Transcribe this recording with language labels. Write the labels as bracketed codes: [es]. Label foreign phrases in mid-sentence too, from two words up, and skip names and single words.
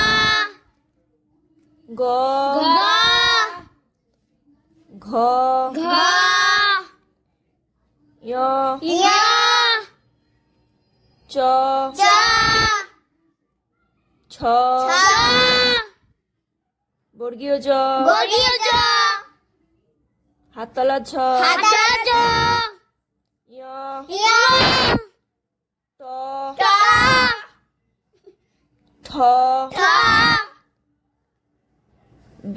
[hi] ग घ घ घ य य च च छ छ [as] বর্গীয় জ বর্গীয় জ হাততলা ছ হাততলা জ য় য় ট ট ঠ ঠ ড